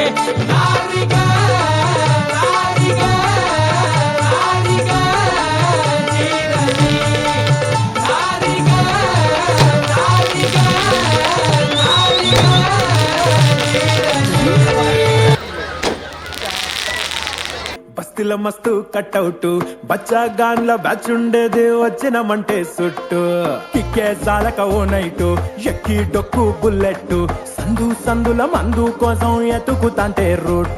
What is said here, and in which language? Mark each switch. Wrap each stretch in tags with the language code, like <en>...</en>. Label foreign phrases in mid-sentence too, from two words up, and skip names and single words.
<mr>नारी ग, नारी ग, नारी ग, जिरली. नारी ग, नारी ग, नारी ग, जिरली.</mr> <te>బస్తీల మస్తు కట్అవుట్, బచ్చా గాన్ల బ్యాచ్ ఉండేది, వచ్చినమంటే సుట్టు. కిక్కే చాలక ఓ నైటు, ఎక్కి డొక్కు బుల్లెట్, సందు సందుల మందు కోసం ఎతుకుతాంటే రూటు.</te>